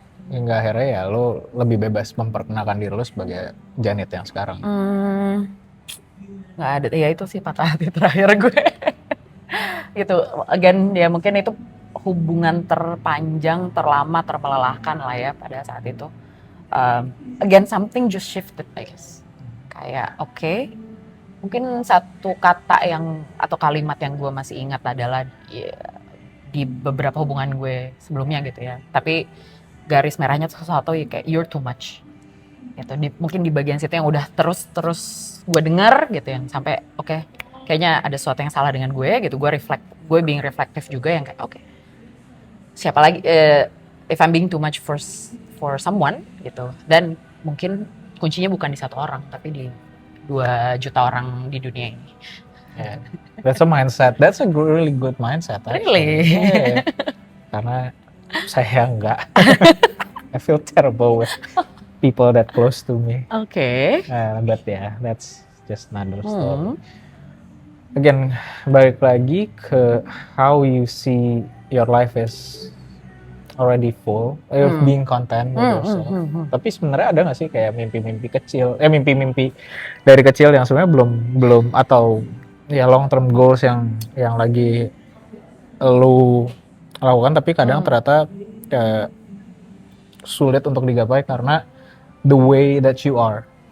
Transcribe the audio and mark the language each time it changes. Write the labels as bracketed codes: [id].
[id] Hingga akhirnya ya lo lebih bebas memperkenalkan diri lo sebagai Janet yang sekarang. Nggak ada, ya itu sih patah hati terakhir gue. Gitu, again ya mungkin itu hubungan terpanjang, terlama, termelelahkan lah ya pada saat itu. [en] Again something just shifted I guess. [id] Kayak mungkin satu kata atau kalimat yang gue masih ingat adalah di beberapa hubungan gue sebelumnya gitu ya. Tapi garis merahnya sesuatu kayak [en] you're too much [id] gitu. Mungkin di bagian situ yang udah terus gue dengar gitu, yang sampai kayaknya ada sesuatu yang salah dengan gue gitu. Gue [en] being reflective [id] juga yang kayak siapa lagi [en] if I'm being too much for someone [id] gitu, dan mungkin kuncinya bukan di satu orang tapi di 2 juta orang di dunia ini. [en] That's a mindset. That's a really good mindset. Really? [id] Yeah. Karena saya enggak. [en] I feel terrible with people that close to me. But yeah, that's just another story. Again, [id] balik lagi ke [en] how you see your life is already full, being content with yourself. [id] Tapi sebenarnya ada nggak sih kayak mimpi-mimpi kecil, mimpi-mimpi dari kecil yang sebenarnya belum atau ya [en] long term goals [id] yang lagi lu lakukan tapi kadang ternyata sulit untuk digapai karena [en] the way that you are.